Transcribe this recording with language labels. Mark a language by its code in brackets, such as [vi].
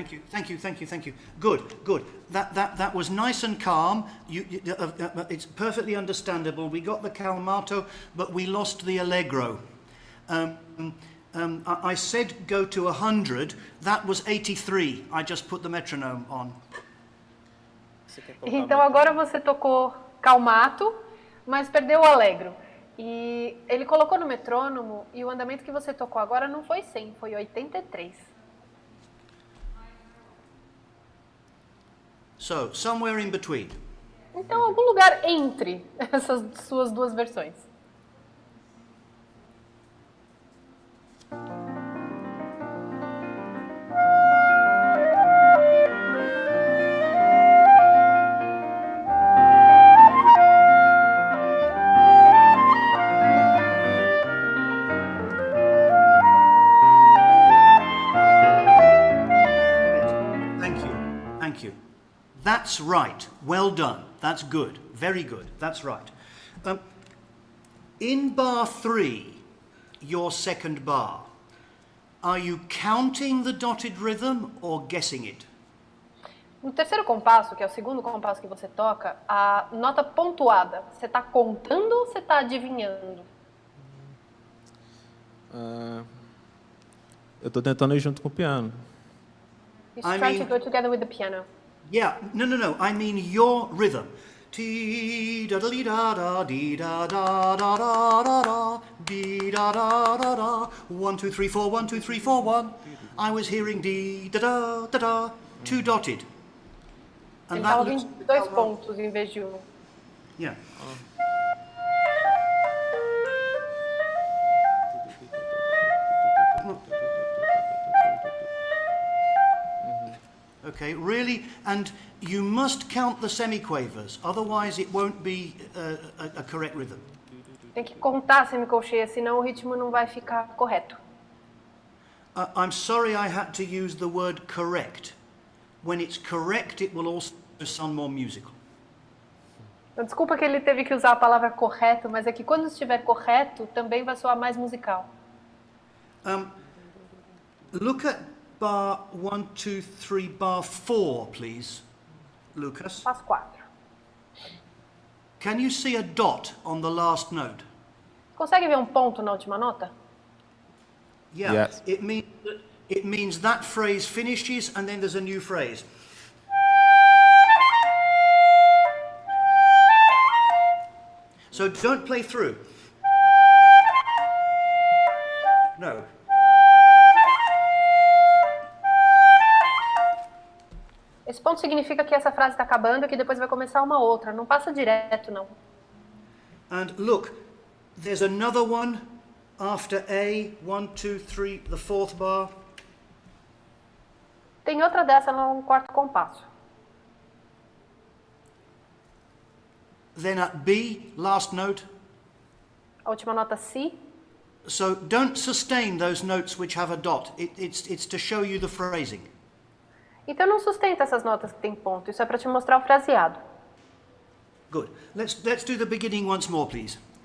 [en] Thank you. Good. That was nice and calm. It's perfectly understandable. We got the calmato, but we lost the allegro. I said go to 100. That was 83. I just put the metronome on. [pt] Então agora você tocou calmato, mas perdeu o allegro. E ele colocou no metrônomo e o andamento que você tocou agora não foi 100, foi 83. [en] So, somewhere in between. [pt] Então, algum lugar entre essas suas duas versões. [en] Thank you. That's right. Well done. That's good. Very good. That's right. In bar 3, your second bar, are you counting the dotted rhythm or guessing it? [pt] No terceiro compasso, que é o segundo compasso que você toca, a nota pontuada, você está contando ou você está adivinhando? Eu estou tentando ir junto com o piano. [en] He's trying to go together with the piano. Yeah, no. I mean your rhythm. Ti da da da dee da da da da da da dee da da da da 1 2 3 4 1 2 3 4 1. I was hearing dee da da da da, two dotted. [pt] Ele estava ouvindo 2 pontos em vez de 1. [en] Yeah. Okay, really, and you must count the semiquavers, otherwise it won't be a correct rhythm. [pt] Tem que contar a semicolcheia, senão o ritmo não vai ficar correto. [en] I'm sorry I had to use the word correct. When it's correct, it will also sound more musical. [pt] Desculpa que ele teve que usar a palavra correto, mas é que quando estiver correto, também vai soar mais musical. [en] Look at bar 1, 2, 3, bar 4, please, Lucas. [pt] Passo 4. [en] Can you see a dot on the last note? [pt] Consegue ver um ponto na última nota? [en] Yeah. Yes. It means that phrase finishes and then there's a new phrase. So don't play through. No. [pt] Esse ponto significa que essa frase está acabando e que depois vai começar uma outra. Não passa direto, não. [en] And look, there's another one after A, 1, 2, 3, the fourth bar. [pt] Tem outra dessa no quarto compasso. [en] Then at B, last note. [pt] A última nota Si. [en] So don't sustain those notes which have a dot. It's to show you the phrasing. [pt] Então não sustenta essas notas que tem ponto, isso é para te mostrar o fraseado. [en] Good. Let's do the beginning once more, please.